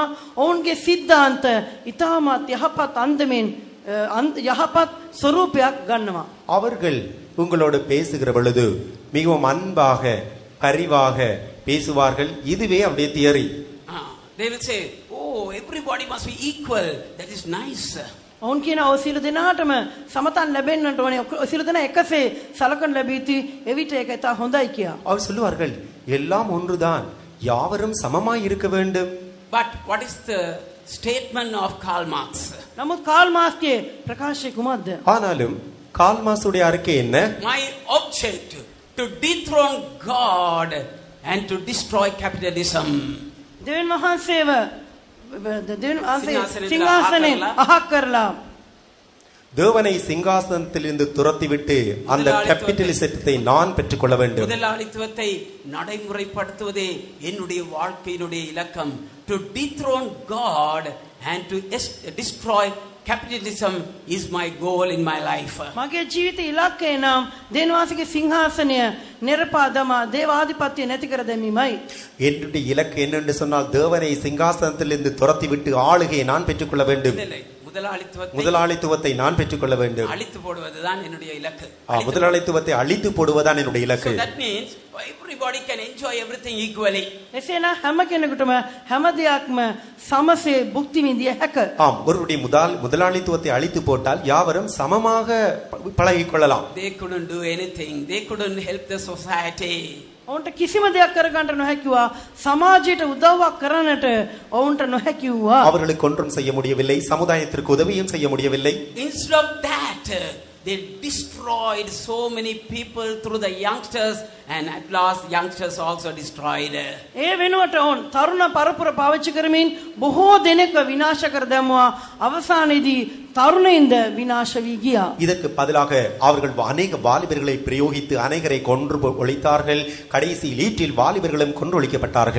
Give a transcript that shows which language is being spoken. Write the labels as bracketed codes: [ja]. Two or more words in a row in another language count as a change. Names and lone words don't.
[si] ඔවුන්ගේ සිද්ධාන්ත ඊටමත් යහපත් අන්දමින් යහපත් ස්වරූපයක් ගන්නවා. [ta] அவர்கள் உங்களோடு பேசுகிற பொழுது மிகவும் அன்பாக பரிவாக பேசுவார்கள். இதுவே அவருடைய தியரி. [en] They will say, oh, everybody must be equal. That is nice. [si] ඔවුන් කියන ඔය සියලු දෙනාටම සමතන් ලැබෙන්නට ඕනේ. සියලු දෙනා එකසේ සලකන ලැබී යුතු එවිට ඒක ඉතා හොඳයි කියා. [ta] அவர் சொல்லுவார்கள் எல்லாம் ஒன்றுதான், யாவரும் சமமாய் இருக்க வேண்டும். [en] But what is the statement of Karl Marx? [si] නමුත් කාල් මාක්ස්ගේ ප්‍රකාශය කුමක්ද? [ta] ஆனாலும் கால் மார்க்ஸுடைய அறிக்கை என்ன? [en] My object to dethrone God and to destroy capitalism. [si] දෙවියන් වහන්සේව දෙවියන් වහන්සේ සිංහාසනයෙන් සිංහාසනයෙන් අහක් කරලා [ta] தேவனை சிங்காசனத்திலிருந்து துரத்திவிட்டு அந்த கேபிட்டலிசத்தை நான் பெற்றுக்கொள்ள வேண்டும். முதலாளித்துவத்தை நடைமுறைப்படுத்துவதே என்னுடைய வாழ்க்கையினுடைய இலக்கம். [en] To dethrone God and to destroy capitalism is my goal in my life. [si] මගේ ජීවිත ඉලක්කය නම් දෙවියන් වහන්සේගේ සිංහාසනය නිර්පා දමා දේවාධිපත්‍ය නැති කර දැමීමයි. [ta] என்னுடைய இலக்கு என்னென்று சொன்னால் தேவனை சிங்காசனத்திலிருந்து துரத்திவிட்டு ஆளுகையை நான் பெற்றுக்கொள்ள வேண்டும். முதலாளித்துவத்தை நான் பெற்றுக்கொள்ள வேண்டும். அழித்து போடுவதுதான் என்னுடைய இலக்கு. முதலாளித்துவத்தை அழித்து போடுவதுதான் என்னுடைய இலக்கு. [en] So that means everybody can enjoy everything equally. [si] එසේනම් හැම කෙනෙකුටම හැම දෙයක්ම සමසේ භුක්ති විඳිය හැක. [ta] ஆம், ஒருவருடைய முதலாளித்துவத்தை அழித்து போட்டால் யாவரும் சமமாக பழகிக் கொள்ளலாம். [en] They couldn't do anything. They couldn't help the society. [si] ඔවුන්ට කිසිම දෙයක් කරගන්න නොහැකිවා. සමාජයට උදව්වක් කරන්නට ඔවුන්ට නොහැකිවා. [ta] அவர்களுக்கு ஒன்றும் செய்ய முடியவில்லை. சமுதாயத்திற்கு உதவியும் செய்ய முடியவில்லை. [en] Instead of that, they destroyed so many people through the youngsters, and at last youngsters also destroyed. [si] ඒ වෙනුවට ඔවුන් තරුණ පරපුර පාවිච්චි කරමින් බොහෝ දෙනෙක්ව විනාශ කර දැමුවා. අවසානයේදී තරුණයින්ද විනාශ වී ගියා. [ta] இதற்கு பதிலாக அவர்கள் அநேக வாலிபர்களை பிரயோகித்து அநேகரை கொன்று ஒழித்தார்கள். கடைசியில் ஈட்டில் வாலிபர்களும் கொன்று ஒழிக்கப்பட்டார்கள்.